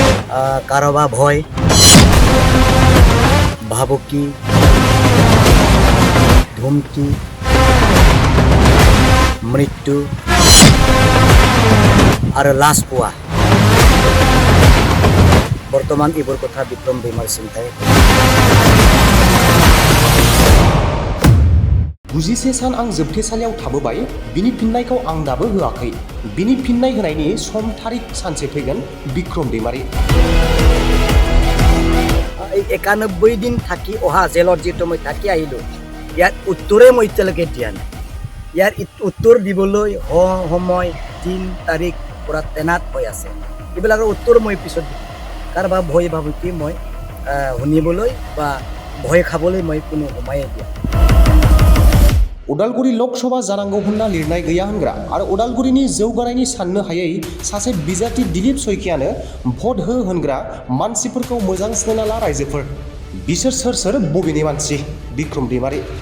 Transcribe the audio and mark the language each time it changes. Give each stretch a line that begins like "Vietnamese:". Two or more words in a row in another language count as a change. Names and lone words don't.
Assamese: কারবা ভয়, ভাবুকি, ধুমকি, মৃত্যু আর লাশ পোৱা বর্তমান ইবোৰ কথা বিক্রম दैमारि চিন্তায়
Bodo: गुजिसे सान आं जोबथेसालियाव थाबोबाय बिनि फिननायखौ आं दाबो होआखै बिनि फिननाय होनायनि सम थारिख सानसे फैगोन बिक्रम दैमारि
Assamese: 91 दिन থাকি অহা জেলত যিটো মই থাকি আহিলো ইয়াৰ উত্তৰে মই এতিয়ালৈকে দিয়া নাই ইয়াৰ উত্তৰ দিবলৈ সময় দিন তাৰিখ পুৰা তেনাত হৈ আছে এইবিলাকৰ উত্তৰ মই পিছত দিম কাৰোবা ভয় ভাবুকি মই শুনিবলৈ বা ভয় খাবলৈ মই কোনো সময়ে দিয়া
Bodo: उदालगुरि लोकसभा जानांगौ होनना लिरनाय गैया होनग्रा आरो उदालगुरिनि जौगानायनि साननो हायै सासे बिजाथि दिलीप शइकियानो भट हो होनग्रा मानसिफोरखौ मोजां सिनायना ला रायजोफोर बिसोर सोर बबेनि मानसि बिक्रम दैमारि